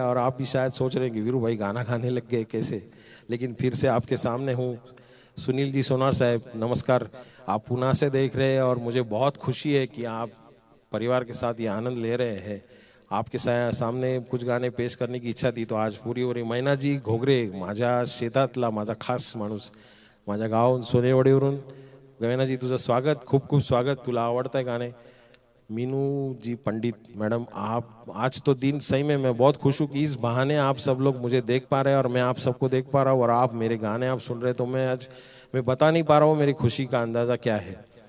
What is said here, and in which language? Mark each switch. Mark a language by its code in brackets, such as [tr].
[hi] और आप भी शायद सोच रहे हैं कि वीरू भाई गाना गाने लग गए कैसे, लेकिन फिर से आपके सामने हूँ। सुनील जी सोनार साहब, नमस्कार, आप पुणे से देख रहे हैं और मुझे बहुत खुशी है कि आप परिवार के साथ ये आनंद ले रहे हैं। आपके सामने कुछ गाणे पेश करने की इच्छा थी, तो आज पूरी हो रही। [mr] मैना जी घोगरे, माझ्या शेतातला माझा खास माणूस, माझ्या गाव सोनेवाडीवरून। गवेना जी, तुझं स्वागत, खूप खूप स्वागत, तुला आवडतं है गाने। [hi] मीनू जी पंडित मैडम, आप आज तो दिन सही में मैं बहुत खुश हूँ कि इस बहाने आप सब लोग मुझे देख पा रहे हैं और मैं आप सबको देख पा रहा हूँ और आप मेरे गाने आप सुन रहे, तो मैं बता नहीं पा रहा हूँ मेरी खुशी का अंदाज़ा क्या है।